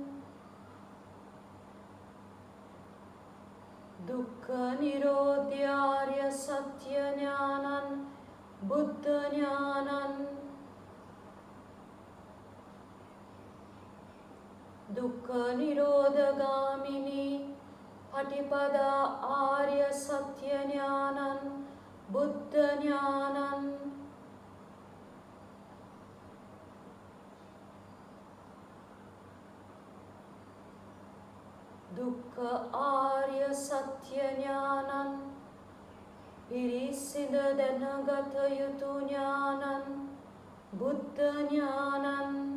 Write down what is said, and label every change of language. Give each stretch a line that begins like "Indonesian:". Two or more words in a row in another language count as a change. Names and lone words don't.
Pali: දුක්ඛ නිරෝධාර්ය සත්‍ය ඥානං බුද්ධ ඥානං දුක්ඛ නිරෝධගාමිනී පටිපදා ආර්ය සත්‍ය ඥානං බුද්ධ ඥානං දුක්ඛ ආර්ය සත්‍ය ඥානං
Sinhala: පිරිසිඳ දැනගත යුතු
Pali: ඥානං බුද්ධ ඥානං